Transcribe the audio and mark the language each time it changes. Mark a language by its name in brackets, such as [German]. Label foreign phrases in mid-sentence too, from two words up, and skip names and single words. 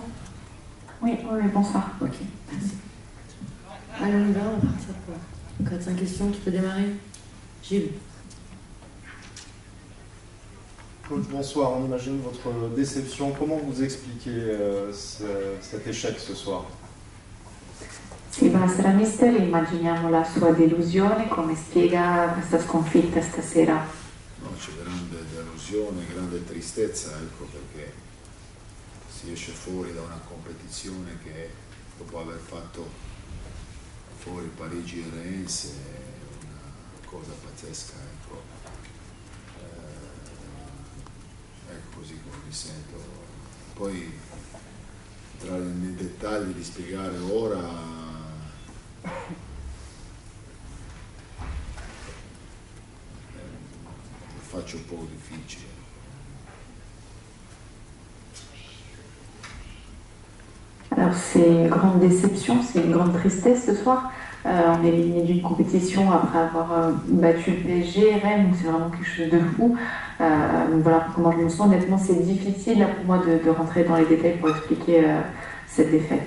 [French] Oui, bonsoir. Ok, merci. Allez, on y va, on va partir pour 4-5 questions. Tu peux démarrer? Gilles. Coach, bonsoir. On imagine votre déception. Comment vous expliquez cet échec ce soir? [Italian] Sì, buonasera mister, immaginiamo la sua delusione, come spiega questa sconfitta stasera? No, c'è grande delusione, grande tristezza, ecco, perché si esce fuori da una competizione che dopo aver fatto fuori Parigi e Reims è una cosa pazzesca, ecco. Ecco così come mi sento. Poi entrare nei dettagli di spiegare ora lo faccio un po' difficile. [French] Alors c'est une grande déception, c'est une grande tristesse ce soir. On est éliminé d'une compétition après avoir battu le PSG, Rennes, donc c'est vraiment quelque chose de fou. Donc voilà comment je me sens. Honnêtement, c'est difficile là, pour moi de rentrer dans les détails pour expliquer cette défaite.